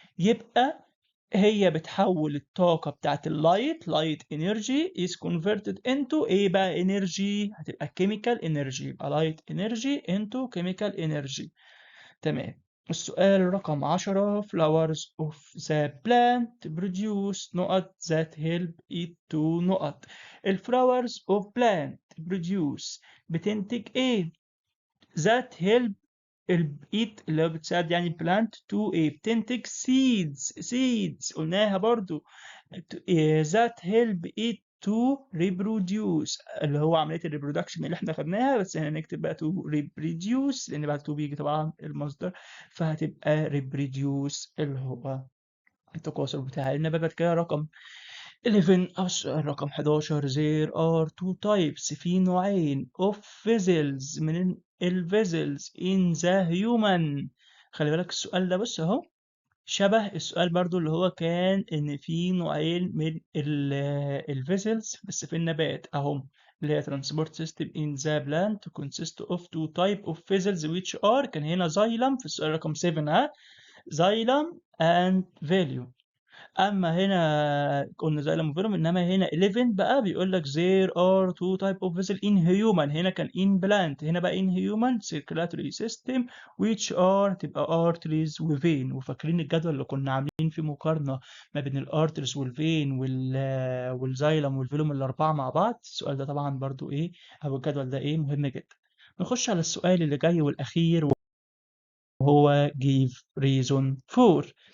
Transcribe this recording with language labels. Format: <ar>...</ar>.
<ar>يبقى هي بتحول الطاقه بتاعت</ar> <en>light energy is converted into</en> <ar>ايه بقى</ar> <en>energy,</en> <ar>هتبقى</ar> <en>chemical energy, يبقى light energy into chemical energy.</en> <ar>تمام. السؤال رقم 10.</ar> <en>Flowers of the plant produce نقط that help it to نقط.</en> <ar>الفلاورز</ar> <en>of plant produce</en> <ar>بتنتج ايه؟</ar> <en>that help it</en> <ar>اللي هو بتساعد يعني البلانت to ايه؟ بتنتج</ar> <en>seeds</en> <ar>قلناها برضو. that help it</ar> <en>to reproduce</en> <ar>اللي هو عملية الريبرودكشن اللي احنا خدناها، بس هنا نكتب بقى to reproduce لأن بعد to بيجي طبعا المصدر، فهتبقى reproduce اللي هو التكاثر بتاع النبات. كده رقم 11 أو السؤال رقم 11.</ar> <en>There are two types</en> <ar>في نوعين</ar> <en>of vessels من vessels in the human.</en> <ar>خلي بالك السؤال ده بص اهو شبه السؤال برضو اللي هو كان ان في نوعين من الفيسلز بس في النبات اهم، اللي هي</ar> <en>transport system in the plant consist of two type of vessels which are</en> <ar>كان هنا xylem في السؤال رقم 7</ar> <en>xylem and value.</en> <ar>اما هنا قلنا زي لما فيلم، انما هنا 11 بقى بيقول لك</ar> <en>there are two type of vessel in human.</en> <ar>هنا كان</ar> <en>in plant،</en> <ar>هنا بقى</ar> <en>in human circulatory system which are تبقى arteries وفين.</en> <ar>وفاكرين الجدول اللي كنا عاملين فيه مقارنة ما بين الارترز والفين والزايلم والفيلوم الاربعة مع بعض. السؤال ده طبعا برضو ايه، او الجدول ده ايه مهم جدا. نخش على السؤال اللي جاي والاخير وهو</ar> <en>give reason for.</en>